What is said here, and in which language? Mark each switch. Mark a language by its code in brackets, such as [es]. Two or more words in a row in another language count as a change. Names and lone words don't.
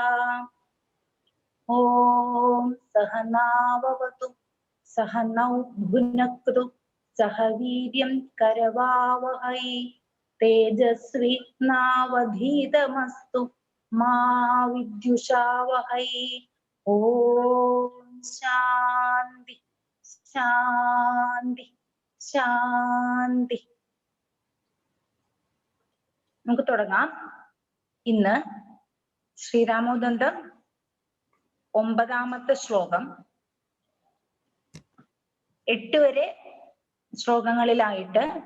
[sa] ॐ सहनाववतु सहनौ भुनक्तु सह वीर्यं करवावहै तेजस्वी नावधीतमस्तु मा विद्युषावहै। ॐ शान्ति शान्ति ശാന്തി. [ml] നമുക്ക് തുടങ്ങാം. ഇന്ന് ശ്രീരാമോദന്തം 9ാമത്തെ ശ്ലോകം 8 വരെ ശ്ലോകങ്ങളിലായിട്ട്